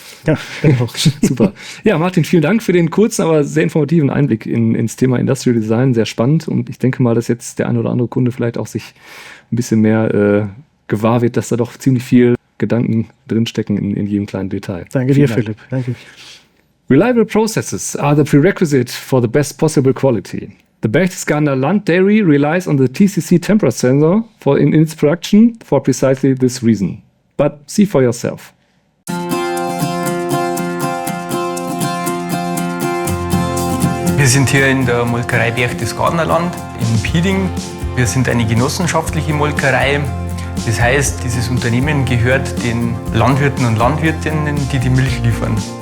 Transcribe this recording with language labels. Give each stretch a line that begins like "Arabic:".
German: Ja, genau. Super. Ja, Martin, vielen Dank für den kurzen, aber sehr informativen Einblick ins Thema Industrial Design. Sehr spannend und ich denke mal, dass jetzt der ein oder andere Kunde vielleicht auch sich ein bisschen mehr gewahr wird, dass da doch ziemlich viel Gedanken drinstecken in jedem kleinen Detail. Danke dir, Philipp. Danke.
English: Reliable processes are the prerequisite for the best possible quality. The Berchtesgadener Land Dairy relies on the TCC temperature sensor in its production for precisely this reason. But see for yourself.
German: Wir sind hier in der Molkerei Berchtesgadener Land in Pieding. Wir sind eine genossenschaftliche Molkerei. Das heißt, dieses Unternehmen gehört den Landwirten und Landwirtinnen, die die Milch liefern.